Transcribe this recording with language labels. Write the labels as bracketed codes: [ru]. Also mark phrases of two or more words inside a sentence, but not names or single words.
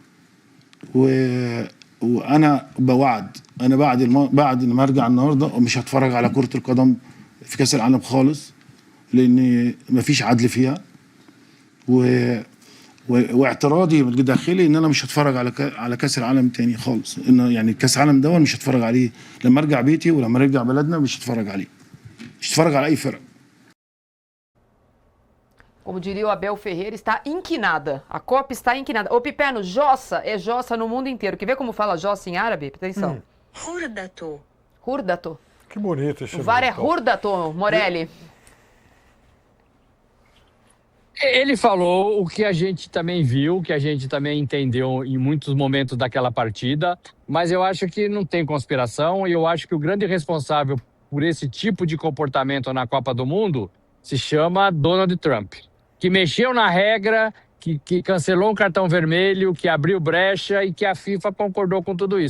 [ar] وانا بوعد انا بعد ما ارجع النهارده مش هتفرج على كرة القدم في كاس العالم خالص لان مفيش عدل فيها واعتراضي داخلي ان انا مش هتفرج على كاس العالم تاني خالص ان يعني كاس العالم ده مش هتفرج عليه لما ارجع بيتي ولما ارجع بلدنا مش هتفرج عليه مش هتفرج على اي فرق. [pt] Como diria o Abel Ferreira, está inquinada. A Copa está inquinada. Ô, Piperno, jossa é jossa no mundo inteiro. Quer ver como fala jossa em árabe? Atenção. Hurdato. Hurdato. Que bonito esse O VAR é nome, hurdato, Morelli. Ele falou o que a gente também viu, que a gente também entendeu em muitos momentos daquela partida, mas eu acho que não tem conspiração e eu acho que o grande responsável por esse tipo de comportamento na Copa do Mundo se chama Donald Trump, que mexeu na regra, que cancelou um cartão vermelho, que abriu brecha e que a FIFA concordou com tudo isso.